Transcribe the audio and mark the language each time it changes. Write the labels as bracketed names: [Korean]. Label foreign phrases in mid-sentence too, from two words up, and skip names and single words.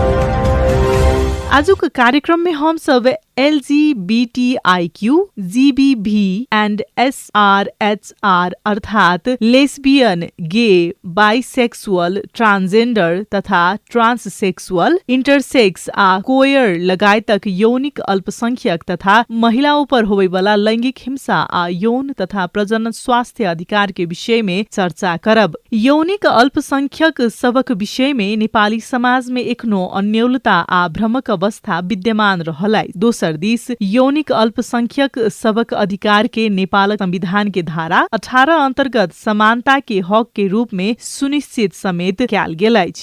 [Maithili] आजुक कार्यक्रम में हम सब [English] LGBTIQ, GBV and SRHR [Maithili] अर्थात [English] lesbian, gay, bisexual, transgender [Maithili] तथा [English] transsexual, intersex [Maithili] आ कोयर लगायतक यौनिक अल्पसंख्यक तथा महिलाओं पर होवे वाला लैंगिक हिंसा आ यौन तथा प्रजनन स्वास्थ्य अधिकार के विषय में चर्चा करब। यौनिक अल्पसंख्यक सबक विषय में नेपाली समाज में एखनो अन्योलता आ भ्रमक अवस्था विद्यमान रहलाई। दोसर दिस यौनिक अल्पसंख्यक सबक अधिकार के नेपाल संविधान के धारा 18 अंतर्गत समानता के हक के रूप में सुनिश्चित समेत कैल गेल अछि।